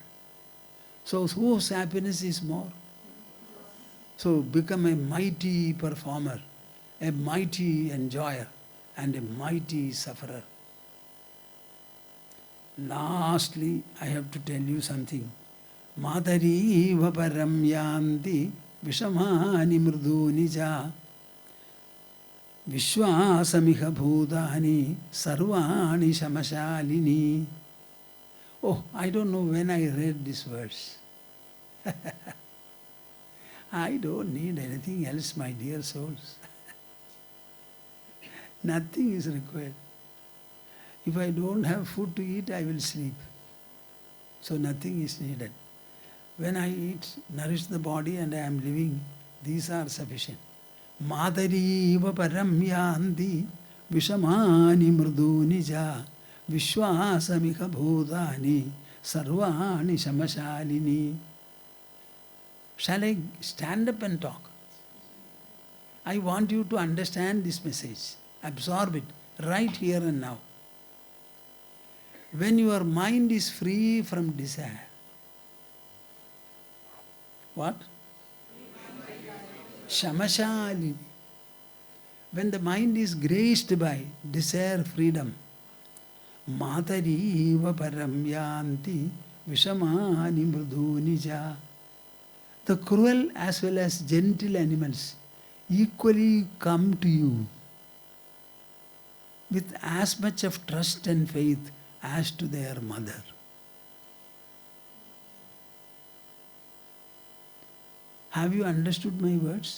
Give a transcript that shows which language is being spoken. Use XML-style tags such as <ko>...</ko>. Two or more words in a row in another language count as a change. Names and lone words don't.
<en>So whose happiness is more? So become a mighty performer, a mighty enjoyer, and a mighty sufferer. Lastly, I have to tell you something.</en> <sa>Madari vaparam yanti vishamani mriduni ja vishwasamiha bhūtāni sarvāni shamashalini.</sa> <en>Oh, I don't know when I read this verse. I don't need anything else, my dear souls. Nothing is required. If I don't have food to eat, I will sleep. So nothing is needed. When I eat, nourish the body and I am living, these are sufficient.</en> <sa>Madari vaparam yanti vishamani mriduni ja vishwasamika bhūtāni sarvāni shamashalini.</sa> <en>Shall I stand up and talk? I want you to understand this message. Absorb it right here and now. When your mind is free from desire, what? Shamashalini. When the mind is graced by desire freedom,</en> <sa>Matari vaparam yanti vishamani mriduni ja.</sa> <en>The cruel as well as gentle animals equally come to you with as much of trust and faith as to their mother. Have you understood my words?</en>